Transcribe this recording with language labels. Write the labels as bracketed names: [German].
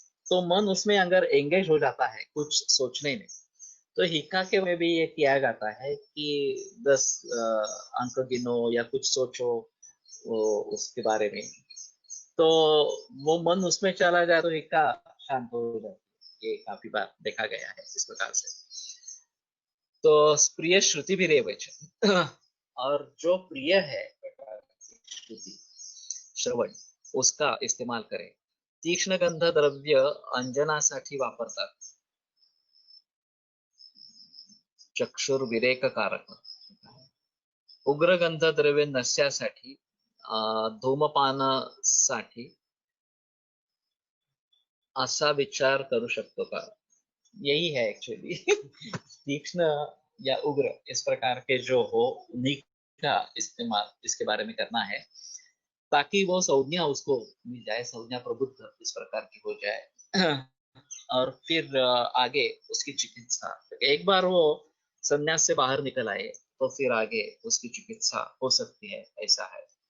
[Hindi] तो मन उसमें अगर एंगेज हो जाता है कुछ सोचने में, तो हिक्का के में भी ये किया जाता है कि 10 अंक गिनो या कुछ सोचो वो उसके बारे में, तो वो मन उसमें चला जाए तो हिक्का शांत हो जाता है। ये काफी बार देखा गया है इस प्रकार से। तो प्रिय श्रुति भी रेवच, और जो प्रिय है श्रुति, श्रवण, उसका इस्तेमाल करें। [Marathi] तीक्ष्ण गंध द्रव्य अंजनासाठी वापरतात, चक्षुर्विरेक कारक। उग्र गंध द्रव्य नस्यासाठी, धूमपानासाठी असा विचार करू शकतो का? [Hindi] यही है एक्चुअली। तीक्ष्ण या उग्र इस प्रकार के जो हो, उन्हीं का इस्तेमाल इसके बारे में करना है, ताकि वो संज्ञा उसको मिल जाए, संज्ञा प्रबुद्ध इस प्रकार की हो जाए, और फिर आगे उसकी चिकित्सा, एक बार वो संन्यास से बाहर निकल आए तो फिर आगे उसकी चिकित्सा हो सकती है, ऐसा है।